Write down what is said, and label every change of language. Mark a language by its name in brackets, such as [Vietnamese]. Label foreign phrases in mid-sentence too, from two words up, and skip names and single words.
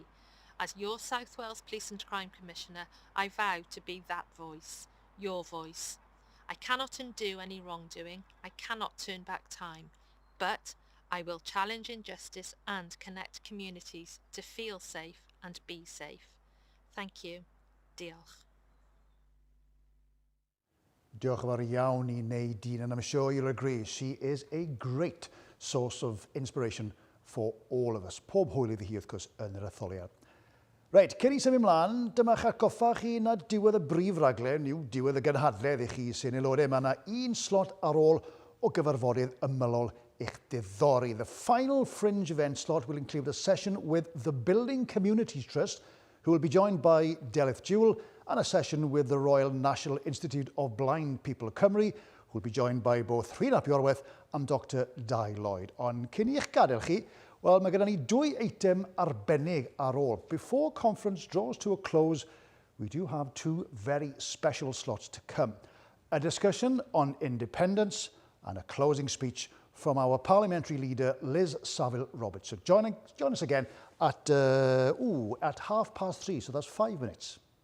[English] As your South Wales Police and Crime Commissioner, I vow to be that voice, your voice. I cannot undo any wrongdoing, I cannot turn back time, but I will challenge injustice and connect communities to feel safe and be safe. Thank you. [Welsh] Diolch. Diolch yn fawr iawn I [English] Nadine, and I'm sure you'll agree she is a great source of inspiration for all of us. [Welsh] Pob hwyl iddi hi wrth gwrs yn yr etholiad. Reit, cyn I symud ymlaen, dyma'ch atgoffa chi na diwedd y brif raglen yw diwedd y gynhadledd I chi sy'n aelodau. Mae yna un slot ar ôl o gyfarfodydd ymylol i'ch diddori. [English] The final fringe event slot will include a session with the Building Communities Trust, who will be joined by Delith Jewell, and a session with the Royal National Institute of Blind People Cymru, who will be joined by both Rhyn ap Iorwerth and Dr Dai Lloyd. [Welsh] Ond cyn i'ch gadael chi, wel, mae gennym ni 2 eitem arbennig ar ôl. [English] Before conference draws to a close, we do have 2 very special slots to come. A discussion on independence and a closing speech from our parliamentary leader, Liz Saville-Roberts. So join us again at 3:30, so that's 5 minutes.